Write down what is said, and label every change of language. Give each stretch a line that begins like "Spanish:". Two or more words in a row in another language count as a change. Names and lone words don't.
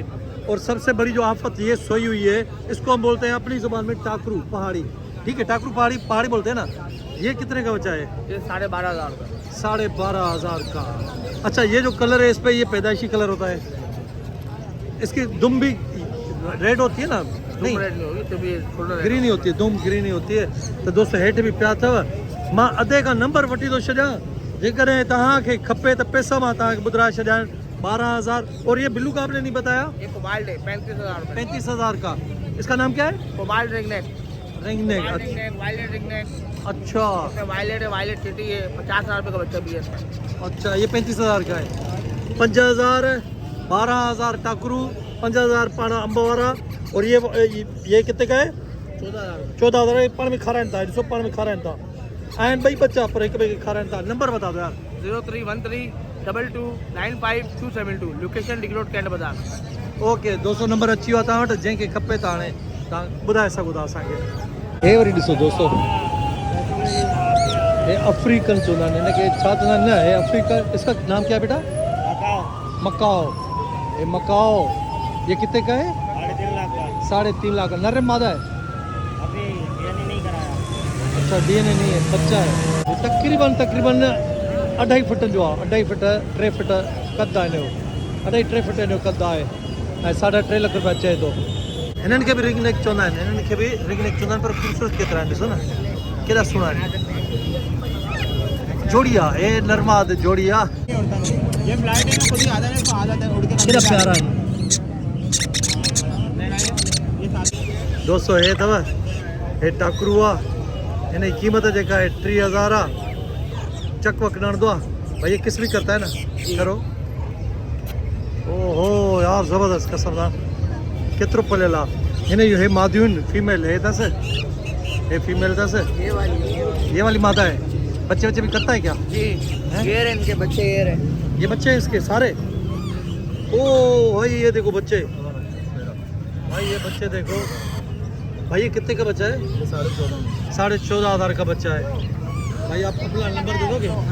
Hindi: और सबसे बड़ी जो आफत ये सोई हुई है, इसको हम बोलते हैं अपनी जुबान में टाकरू पहाड़ी, ठीक है, टाकरू पहाड़ी बोलते हैं ना। ये कितने का बच्चा है? ये 12,500 रुपये। 12,500 का। अच्छा ये जो कलर है इस पे, ये पैदाइशी कलर होता है, इसकी दुम भी रेड होती है ना? नहीं, रेड नहीं होगी, तो भी ग्रीन ही होती है, दुम ग्रीन ही होती है।
Sindhi: तो दोस्तों हेठ भी पिया अथव, मां अधे का नंबर वठी थो छॾियां, जेकॾहिं तव्हांखे खपे त पैसा मां तव्हांखे ॿुधाए छॾियां।
Hindi: 12,000। और ये बिल्लू का आपने नहीं बताया? ये कोबाल्ट है, 35,000 रुपये। 35,000 का। इसका नाम क्या है? कोबाल्ट रिंगनेक। रिंगनेक। वायलेट रिंगनेक। अच्छा वायलेट है, वायलेट सिटी है। 50,000 रुपये का बच्चा भी है इसका। अच्छा, ये 35,000 का है। 5,000, 12,000 टाकरू, 5,000 पाना अंब वारा। और ये कितने का है? 14,000।
Sindhi: ये पाण में खाराइनि था, ॾिसो पाण में खाराइनि था, आहिनि ॿई बच्चा पर हिक ॿिए खे खाराइनि था।
Hindi: नंबर बता दो यार। 0313229272। लोकेशन डिग रोड कैंट बाज़ार।
Sindhi: ओके दोस्तों, नंबर अची वियो आहे तव्हां वटि, जंहिंखे खपे त हाणे तव्हां ॿुधाए सघो था असांखे। हे वरी ॾिसो दोस्तों, हे अफ्रीकन चवंदा आहिनि हिनखे, छा चवंदा आहिनि न, हे अफ्रीकन।
Hindi: इसका नाम क्या है बेटा? मकाओ। ये मकाओ ये कितने का है? 3.5 लाख का। 3.5 लाख का। नर है मादा है? अभी डीएनए नहीं कराया। अच्छा डीएनए नहीं है, बच्चा है।
Sindhi: ये तकरीबन 2.5 फुट जो आहे, 2.5 फुट 3 फुट कद आहे हिनजो, 2.5 फुट हिनजो कद आहे, ऐं 3.5 लाख रुपया चए थो। हिननि खे बि रिंग नेक चवंदा आहिनि, हिननि खे बि रिंग नेक चवंदा आहिनि, पर ख़ूबसूरत केतिरा आहिनि, ॾिसो न केॾा सुहिणा आहिनि। जोड़ी आहे, हे नरमाद जोड़ी आहे।
Hindi: ये फ्लाइट है ना, खुद ही आ जाता है उड़ के।
Sindhi: केॾा प्यारा आहिनि
Hindi: ये साथ। दोस्तों।
Sindhi: हे अथव, हे टाकरू आहे, हिन जी क़ीमत जेका आहे 30,000 आहे। चक वक ॾणंदो आहे
Hindi: भाई, ये किस भी करता है ना, करो।
Sindhi: ओहो यार ज़बरदस्त कसरदार, केतिरो पलियल आहे। हिन जूं हे मादियूं आहिनि, फीमेल हे अथसि, हे फीमेल अथसि।
Hindi: ये वाली मादा है। बच्चे भी करता है क्या? जी, ये रहे इनके बच्चे, ये रहे। ये बच्चे हैं इसके सारे? ओ भाई ये देखो बच्चे, भाई ये बच्चे देखो भाई, ये कितने का बच्चा है? 14,500 का बच्चा है। भाई आप अपना नंबर दे दोगे?